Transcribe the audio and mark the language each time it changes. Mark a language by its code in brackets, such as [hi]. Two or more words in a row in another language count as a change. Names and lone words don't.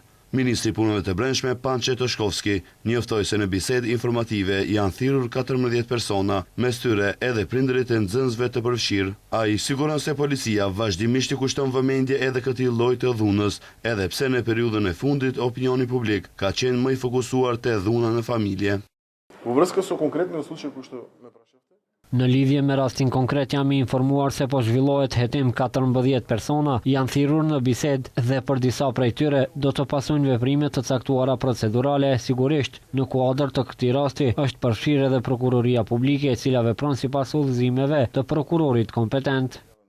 [sq] Ministri i Punëve të Brendshme Pançe Toshkovski njoftoi se në bisedë informative janë thirrur 14 persona, mes tyre edhe prindërit e nxënësve të përfshirë. Ai siguron se policia vazhdimisht i kushton vëmendje edhe këtij lloji të dhunës, edhe pse në periudhën e fundit opinioni publik ka qenë më i fokusuar te dhuna në familje. [mk] Во връзка со конкретниот случај кој што ме прашавте. [sq] Në lidhje me rastin konkret jam i informuar se po zhvillohet hetim 14 persona janë thirrur në bisedë dhe për disa prej tyre do të pasojnë veprime të caktuara procedurale. Sigurisht, në kuadër të këtij rasti është përfshirë edhe prokuroria publike, e cila vepron sipas udhëzimeve të prokurorit kompetent.